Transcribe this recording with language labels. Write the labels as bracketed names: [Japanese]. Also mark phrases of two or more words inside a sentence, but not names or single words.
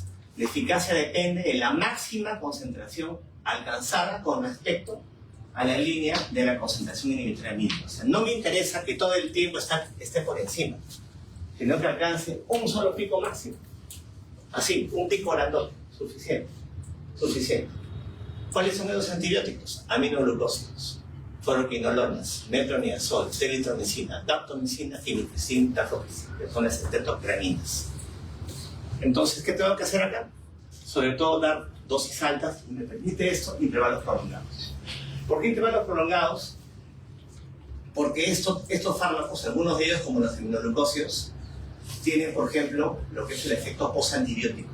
[Spanish] La eficacia depende de la máxima concentración alcanzada con respecto a la línea de la concentración inhibitoria mínima. O sea, no me interesa que todo el tiempo esté por encima, sino que alcance un solo pico máximo. Así, un pico grandote, suficiente. ¿Cuáles son esos antibióticos? Aminoglucósidos, fluoroquinolonas, metronidazol, telithromicina, daptomicina, timifecina, dafloxacina, que son las tetrocraminas. Entonces, ¿qué tengo que hacer acá? Sobre todo dar dosis altas, y me permite esto, intervalos prolongados. ¿Por qué intervalos prolongados? Porque estos fármacos, algunos de ellos, como los aminoglucósidos, tienen, por ejemplo, lo que es el efecto postantibiótico.